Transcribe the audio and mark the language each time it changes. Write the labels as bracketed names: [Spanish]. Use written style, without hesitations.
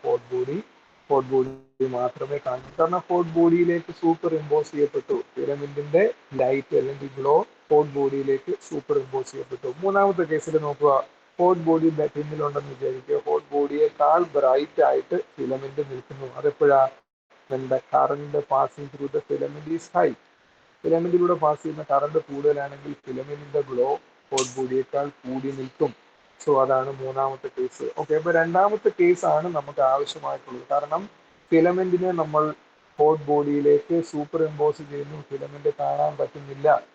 [Malayalam] Hot body മാത്രമേ കാണൂ. കാരണം ഹോട്ട് ബോഡിയിലേക്ക് സൂപ്പർ ഇമ്പോസ് ചെയ്യപ്പെട്ടു. ഫിലമെന്റിന്റെ ലൈറ്റ് അല്ലെങ്കിൽ ഗ്ലോ ഹോട്ട് ബോഡിയിലേക്ക് സൂപ്പർ ഇമ്പോസ് ചെയ്യപ്പെട്ടു. മൂന്നാമത്തെ കേസിൽ നോക്കുക. ഹോട്ട് ബോഡി പിന്നിലുണ്ടെന്ന് വിചാരിക്കുക. ഹോട്ട് ബോഡിയേക്കാൾ ബ്രൈറ്റ് ആയിട്ട് ഫിലമെന്റ് നിൽക്കുന്നു. അതെപ്പോഴാ? [English] when the current passing through the filament is high. [Malayalam] ഫിലമെന്റിലൂടെ pass ചെയ്യുന്ന കറണ്ട് കൂടുതലാണെങ്കിൽ ഫിലമെന്റിന്റെ ഗ്ലോ ഹോട്ട് ബോഡിയേക്കാൾ കൂടി നിൽക്കും. സോ അതാണ് മൂന്നാമത്തെ കേസ്. ഓക്കെ, അപ്പൊ രണ്ടാമത്തെ കേസ് ആണ് നമുക്ക് ആവശ്യമായിട്ടുള്ളത്. കാരണം ഫിലമെന്റിനെ നമ്മൾ ഹോട്ട് ബോഡിയിലേക്ക് സൂപ്പർ ഇമ്പോസ് ചെയ്യുന്നു, ഫിലമെന്റ് കാണാൻ പറ്റുന്നില്ല.